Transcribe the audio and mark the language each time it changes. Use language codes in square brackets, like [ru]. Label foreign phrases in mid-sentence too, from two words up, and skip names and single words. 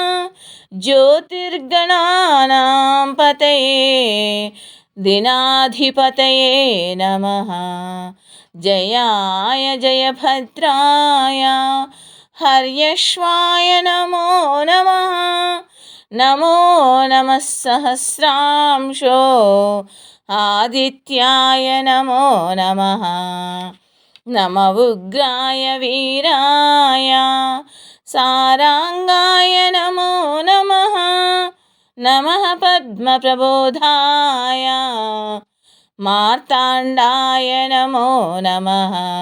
[sa] ज्योतिर्गणानां पतये दिनाधिपतये नमः जयाय जयभद्राय हर्यश्वाय नमो नमः नमो नमः सहस्रांशो ఆదిత్యాయ నమో నమః. నమ ఉగ్రాయ వీరాయ సారాంగాయ నమో నమః. నమః పద్మప్రబోధాయ మార్తాండాయ నమో నమః.